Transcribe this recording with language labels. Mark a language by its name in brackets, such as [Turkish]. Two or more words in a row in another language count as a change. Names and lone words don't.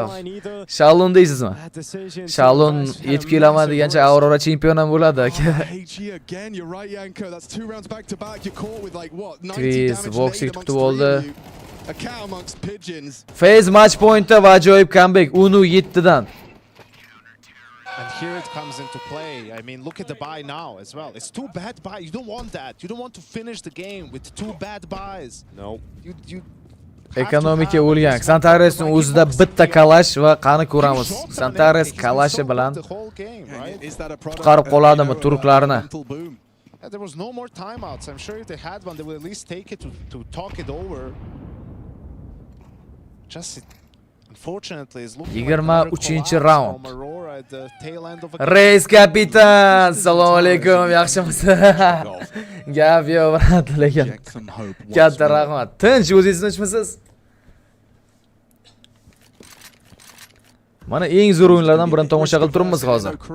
[Uzbek] Shalon deysizmi? Shalon yetib kelaman degancha Aurora chempion ham bo'ladi aka. Twist Voxik kutib oldi. Phase [English] match pointda [Uzbek] va ajoyib comeback 10-7 dan. [English] And here it comes into play. I mean, look at the buy now as well. It's two bad buys. You don't want that. You don't want to finish the game with two bad buys. No. You [Uzbek] Ekonomika o'lgan. Santaresning o'zida bitta kalash va qani ko'ramiz. Santares kalashi bilan qutqarib qoladimi turklarni? [English] There was no more timeouts. I'm sure if they had one, they would at least take it to talk it over. Just unfortunately is looking 23-round. [Uzbek] Reis kapitan, assalomu alaykum, yaxshimisiz? Gap yo'q, brat, lekin katta rahmat. Tinch, o'zingiz tinchmisiz? Mana eng zo'r o'yinlardan birini tomosha qilib turibmiz hozir.